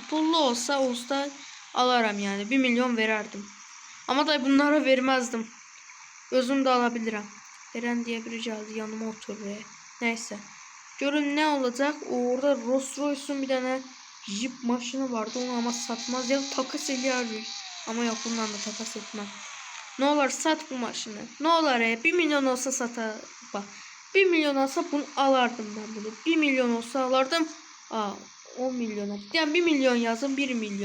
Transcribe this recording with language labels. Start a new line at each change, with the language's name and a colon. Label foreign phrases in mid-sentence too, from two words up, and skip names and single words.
Azerbaijani: Pullu olsa alaram yəni. 1 milyon verərdim. Amma da bunlara verməzdim. Özüm də ala bilirəm. Verən deyə biri gəldi yanıma oturur. Nəysə. Görün nə olacaq? Orada Rolls Royce'un bir dənə Jeep maşını vardı, onu ama satmaz. Ya takas eləyərdik.
Turkish: Ama yok, bununla da takas etmem.
Azerbaijani: Ne olar sat bu maşını.
Turkish: Ne olar 1 milyon olsa satar. Bak 1 milyon olsa bunu alardım ben bunu. 1 milyon olsa alardım. 10 milyona. Yani 1 milyon yazın, 1 milyon.